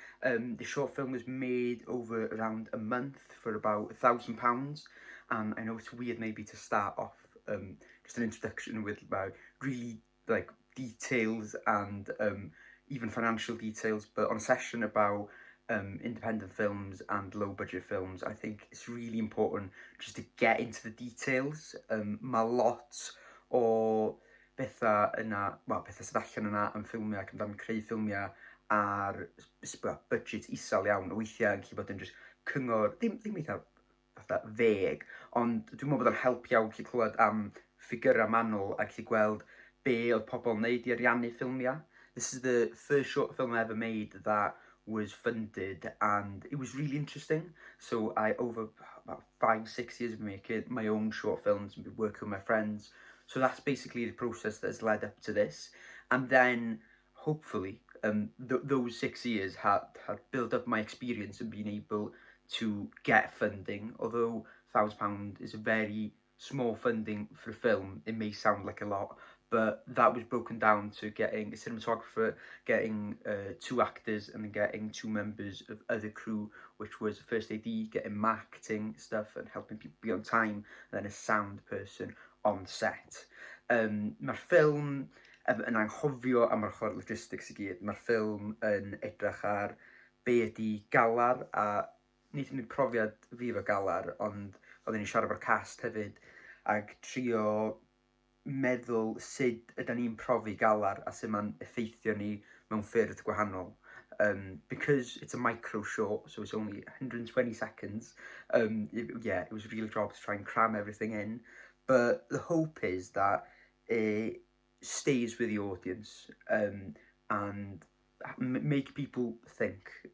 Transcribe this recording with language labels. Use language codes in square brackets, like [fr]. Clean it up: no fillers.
[en] The short film was made over around a month for about £1,000, and I know it's weird maybe to start off just an introduction with about really like details and even financial details, but on a session about independent films and low budget films, I think it's really important just to get into the details. [cy] Mae lot o bethau yna, wel, bethau sydd allan yna yn ffilmiau ac amdano creu ffilmiau ar budget isel iawn. Weithiau yn gallu bod yn just cyngor, ddim eitha fatha feg, ond dwi'n meddwl bod o'n help iawn gallu clywed am ffigurau manwl a gallu gweld be oedd pobl yn neud i ariannu ffilmiau. [en] This is the first short film I ever made that was funded, and it was really interesting. So I, over about 5-6 years of making my own short films and been working with my friends. So that's basically the process that has led up to this. And then hopefully those 6 years had built up my experience and been able to get funding. Although £1,000 is a very small funding for a film, it may sound like a lot, but that was broken down to getting a cinematographer, getting 2 actors, and then getting 2 members of other crew, which was first AD, getting marketing stuff and helping people be on time, and then a sound person on set. [cy] Mae'r ffilm yn anghofio am yr ochr logistics I gyd. Mae'r ffilm yn edrych ar be ydi galar, a nid yn profiad fi efo galar, ond oedden ni siarad o'r cast hefyd, ac trio meddwl sut ydyn ni'n profi galar a sut mae'n effeithio ni mewn ffyrdd gwahanol. [en] Because it's a micro short, so it's only 120 seconds, it was a real job to try and cram everything in. But the hope is that it stays with the audience and make people think.